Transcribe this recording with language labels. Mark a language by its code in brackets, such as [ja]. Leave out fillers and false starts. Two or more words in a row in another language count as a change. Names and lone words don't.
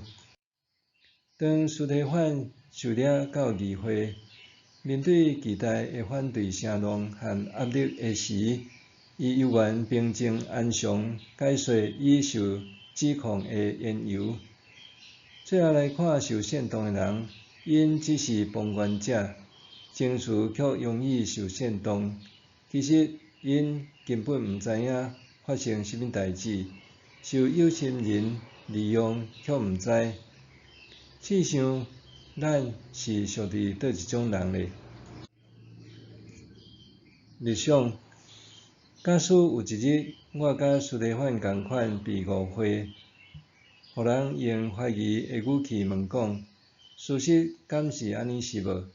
[nan] 当司提反受掠到议会，面对巨大的反对声浪和压力的时，伊依然平静安详，解说伊受指控的缘由。最后来看受煽动的人，因只是旁观者，情绪却容易受煽动。其实因根本毋知影发生甚物代志，受有心人利用却毋知。试想，咱是属伫倒一种人呢？日想，假使有一日，我甲司提反共款被误会，互人用怀疑的语气问讲，事实敢是安尼是无？